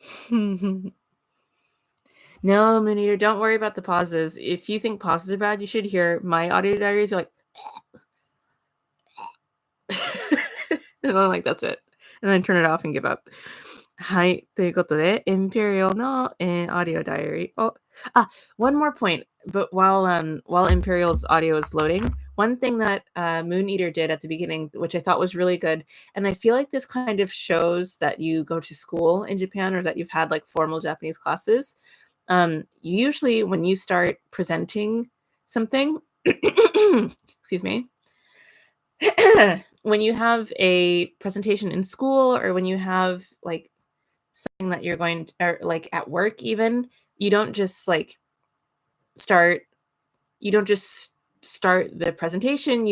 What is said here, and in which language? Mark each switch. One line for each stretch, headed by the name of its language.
English: No, Moon Eater, don't worry about the pauses. If you think pauses are bad, you should hear my audio diaries. You're like, and I'm like, that's it. And then turn it off and give up.
Japanese: はい。ということで、Imperial の、audio diary.
English: Oh, one more point. But while Imperial's audio is loading, one thing that Moon Eater did at the beginning, which I thought was really good, and I feel like this kind of shows that you go to school in Japan or that you've had like formal Japanese classes. Usually when you start presenting something, excuse me, when you have a presentation in school or when you have like something that you're going to, or like at work even, you don't just start the presentation.